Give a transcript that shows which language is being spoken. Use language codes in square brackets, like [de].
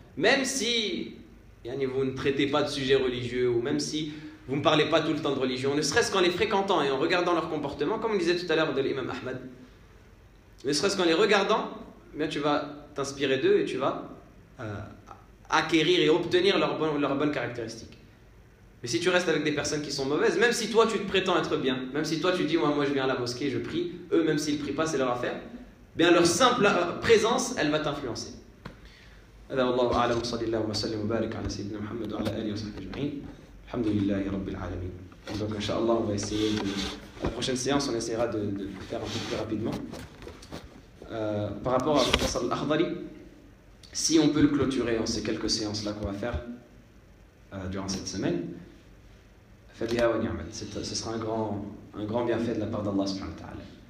[fr] Même si vous ne traitez pas de sujets religieux, ou même si vous ne parlez pas tout le temps de religion, ne serait-ce qu'en les fréquentant et en regardant leur comportement, comme on disait tout à l'heure de l'imam Ahmad, ne serait-ce qu'en les regardant, bien tu vas t'inspirer d'eux et tu vas acquérir et obtenir leurs bonnes caractéristiques. Mais si tu restes avec des personnes qui sont mauvaises, même si toi tu te prétends être bien, même si toi tu dis moi je viens à la mosquée, je prie, eux même s'ils ne prient pas, c'est leur affaire, bien leur simple présence, elle va t'influencer. [ar] هذا والله أعلم صلى الله وسلم وبارك على سيدنا محمد وعلى آله وصحبه أجمعين الحمد لله رب العالمين. [fr] Donc inshallah on va essayer la prochaine séance on essaiera de le faire un peu plus rapidement. Par rapport à Fasl al-Akhdari, si on peut le clôturer en ces quelques séances là qu'on va faire durant cette semaine, [ar] fabiha wa ni'mat, [fr] ce sera un grand bienfait de la part d'Allah subhanahu wa ta'ala.